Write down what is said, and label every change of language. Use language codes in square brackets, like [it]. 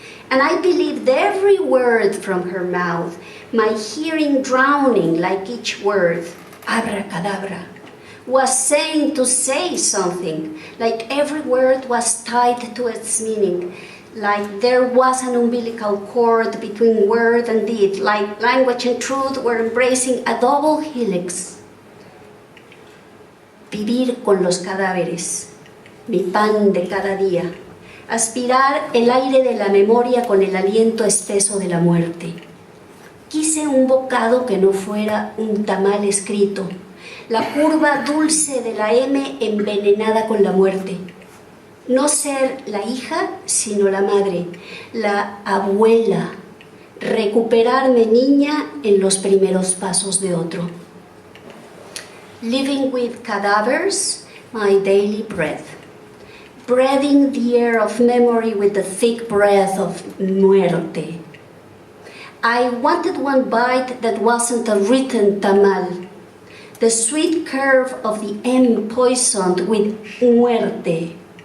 [en] And I believed every word from her mouth, my hearing drowning like each word, abracadabra, was saying to say something, like every word was tied to its meaning, like there was an umbilical cord between word and deed, like language and truth were embracing a double helix. [es] Vivir con los cadáveres, mi pan de cada día, aspirar el aire de la memoria con el aliento espeso de la muerte. Quise un bocado que no fuera un tamal escrito, la curva dulce de la M envenenada con la muerte. No ser la hija, sino la madre, la abuela, recuperarme niña en los primeros pasos de otro. [en] Living with cadavers, my daily breath. Breathing the air of memory with the thick breath of muerte. I wanted one bite that wasn't a written tamal. The sweet curve of the M poisoned with muerte.